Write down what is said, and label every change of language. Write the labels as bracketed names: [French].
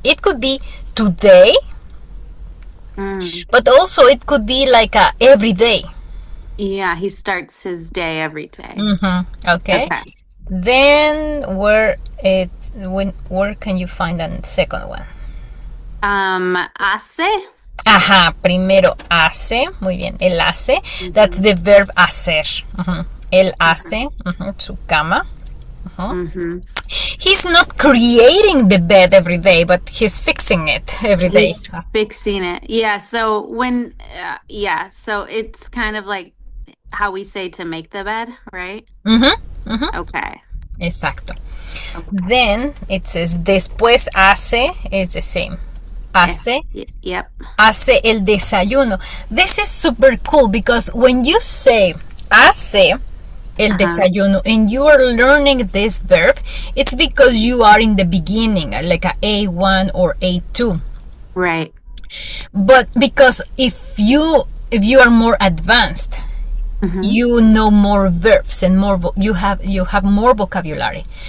[English] It could be today, but also it could be like every day. Yeah, he starts his day every day. Okay. Then where can you find a second one? [Spanish] Hace. Ajá, primero hace, muy bien, él hace. [English] That's the verb hacer. [Spanish] Él hace su cama. [English] He's not creating the bed every day, but he's fixing it every day. He's fixing it. Yeah. So so it's kind of like how we say to make the bed, right? Okay. [Spanish] Exacto. Okay. [English] Then it says [Spanish] después hace [English] is the same. [Spanish] Hace. [English] Yep. [Spanish] Hace el desayuno. [English] This is super cool because when you say [Spanish] hace el desayuno [English] and you are learning this verb, it's because you are in the beginning, like a A1 or A2. Right. But because if you are more advanced, you know more verbs and you have more vocabulary.